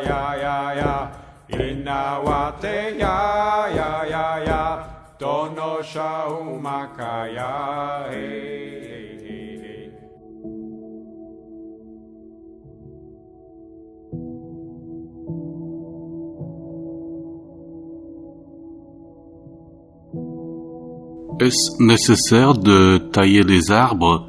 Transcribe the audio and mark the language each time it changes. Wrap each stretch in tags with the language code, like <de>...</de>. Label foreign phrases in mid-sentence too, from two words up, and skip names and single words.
<fr>ya ya ya ina wate ya ya ya ya dono shaumakaya he. Est-ce nécessaire de tailler les arbres?</fr>